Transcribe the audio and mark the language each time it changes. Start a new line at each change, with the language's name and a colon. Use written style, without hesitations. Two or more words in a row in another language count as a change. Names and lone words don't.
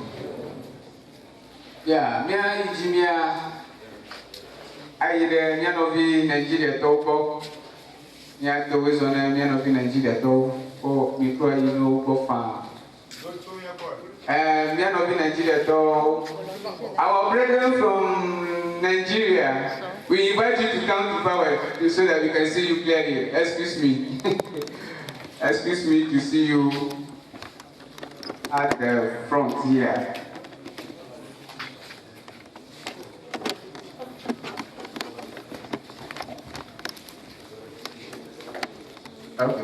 Ewe: Ya, míayi dzi mía ayi ɖe mía nɔvi Nigeriatɔwo gbɔ. Míado wo zɔ ne mía nɔvi Nigeriatɔwo. O mikro ayi ɖe wo gbɔ fãa. Mía nɔvi Nigeriatɔwo.
English: Our brethren from Nigeria, we invite you to come to power so that we can see you clearly. Excuse me. Excuse me to see you at the front here. Okay.